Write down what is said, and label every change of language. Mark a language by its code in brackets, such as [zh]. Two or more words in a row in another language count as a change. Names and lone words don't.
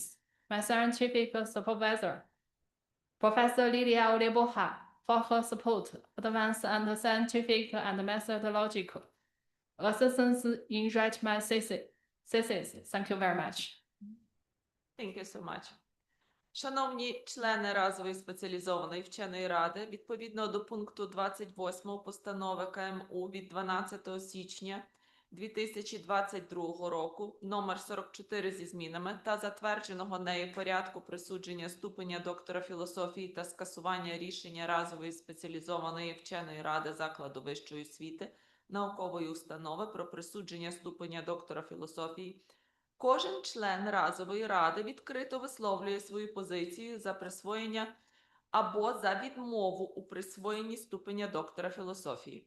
[en] My scientific supervisor, Professor Lilia Oleboha, for her support, advice, and scientific and methodological assistance in writing my thesis. Thank you very much. Thank you so much. [uk] Шановні члени разової спеціалізованої вченої ради, відповідно до пункту 28 постанови КМУ від 12 січня 2022 року, номер 44 зі змінами та затвердженого нею порядку присудження ступеня доктора філософії та скасування рішення разової спеціалізованої вченої ради закладу вищої освіти, наукової установи про присудження ступеня доктора філософії, кожен член разової ради відкрито висловлює свою позицію за присвоєння або за відмову у присвоєнні ступеня доктора філософії.